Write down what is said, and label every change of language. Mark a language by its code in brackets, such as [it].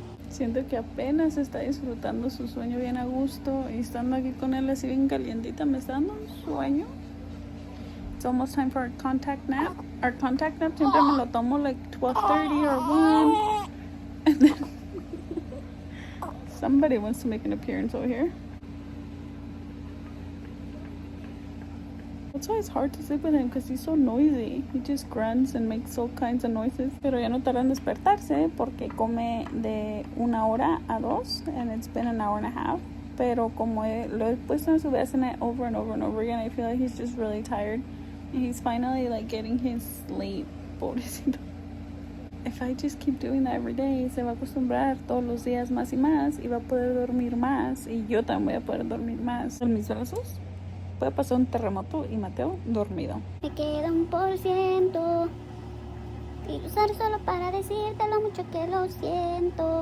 [es] siento que apenas está disfrutando su sueño bien a gusto y estando aquí con él así bien calientita me está dando un sueño. [en] It's almost time for our contact nap. Our contact nap [es] siempre me lo tomo [en] like 12:30 or 1. And then somebody wants to make an appearance over here. That's why it's hard to sleep with him because he's so noisy. He just grunts and makes all kinds of noises. [es] Pero ya no tarda en despertarse porque come de 1 hora a 2 [en] and it's been an hour and a half. [es] Pero como lo he puesto en su [en] bassinet over and over and over again, I feel like he's just really tired. And he's finally like getting his sleep. [es] Pobrecito. [en] If I just keep doing that every day, [es] se va a acostumbrar todos los días más y más y va a poder dormir más y yo también voy a poder dormir más. En mis brazos puede pasar un terremoto y Mateo dormido. Me queda 1% y usar solo para decirte lo mucho que lo siento.